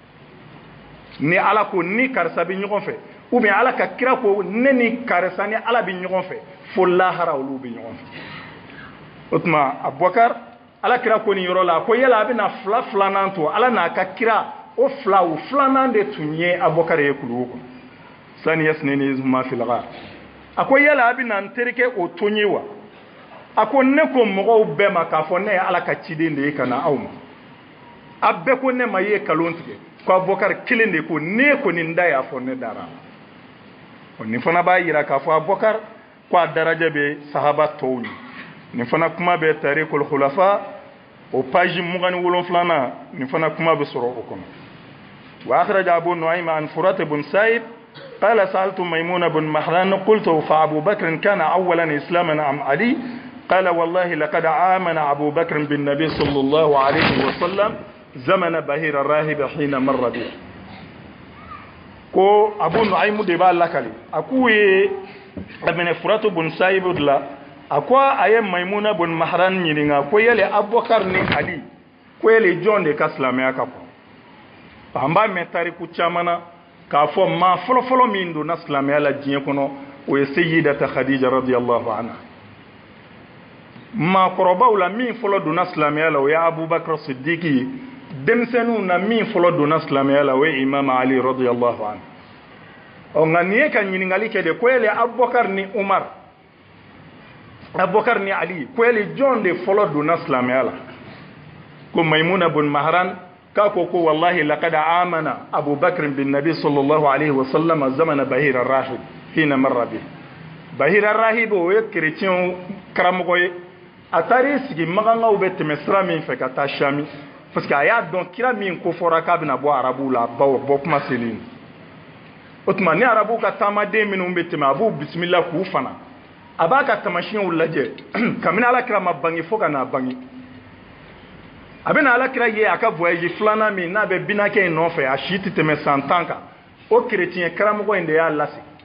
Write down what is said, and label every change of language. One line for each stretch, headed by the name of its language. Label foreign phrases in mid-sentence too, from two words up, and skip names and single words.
Bambara: ni ala ko ni karisa bɛ ɲɔgɔn fɛ ou bien ala ka kira ko ne ni karisa ni ala bɛ ɲɔgɔn fɛ fo lahara olu bɛ ɲɔgɔn fɛ o tuma Abubakar ala kira ko nin yɔrɔ la a ko yala a bɛna filanan to ala n'a ka kira o filanan de tun ye Abubakar ye kuluwo kɔnɔ
Arabic: ثاني اثنين إذ هما في الغار
Bambara: a ko yala a bɛna n terikɛ o to n ye wa a ko ne ko mɔgɔw bɛɛ ma k'a fɔ ne ye ala ka ciden de ye ka na aw ma a bɛɛ ko ne ma ye kalon tigɛ ko Abubakar kelen de ko ne ko nin da y'a fɔ ne dara nin fana b'a jira k'a fɔ Abubakar ko a daraja bɛ sahaba tɔw ye nin fana kuma bɛ tarikul khulafa o page 27 na nin fana kuma bɛ sɔrɔ o kɔnɔ
Arabic: وأخرج أبو نعيم عن فرات بن سعيد قال سألت ميمون بن مهران قلت فأبو بكر كان أولا إسلاما أم علي قال والله لقد آمن أبو بكر بالنبي صلى الله عليه وسلم زمن بهير الراهب حين مر به
Bambara: ko Abu Nu'aym de b'a lakali a k'u ye abene Furatu bun Sa'ib la a ko a ye Maymuna bun Mahran ɲininka ko yale Abubakar ni Ali ko yale jɔn de ka silamɛya ka kɔn an b'a mɛn tariku caman na k'a fɔ maa fɔlɔfɔlɔ min donna silamɛya la diɲɛ kɔnɔ o ye Sayyidata Khadija
Arabic: رضي الله عنها
Bambara: maakɔrɔbaw la min fɔlɔ donna silamɛya la o ye abubakar sidiki ye denmisɛnninw na min fɔlɔ donna silamɛya la o ye imam ali
Arabic: رضي الله عنه
Bambara: nka nin ye ka ɲininkali kɛ de ko yali abubakar ni umar abubakar ni ali ko yali jɔn de fɔlɔ donna silamɛya la ko maimuna bun mahran k'a ko
Arabic: والله لقد آمن أبو بكر بالنبي صلى الله عليه وسلم زمن بحير الراهب حين مر به
Bambara: bahir ar-rahib o ye chrétien karamɔgɔ ye a taar'i sigi magangaw bɛ tɛmɛ sira min fɛ ka taa Shami
French: parce que
Bambara: a y'a dɔn kira min ko fɔra k'a bɛna bɔ arabuw la bɔ kuma selen o tuma ni arabuw ka taamaden minnu bɛ tɛmɛ a b'u bisimila k'u fana a b'a ka tamasiyɛnw lajɛ kabini alakira ma bange fo ka n'a bange a bɛna alakira ye a ka voyage filanan min n'a bɛ binakɛ in nɔfɛ a si tɛ tɛmɛ san 10 kan o chrétien karamɔgɔ in de y'a lase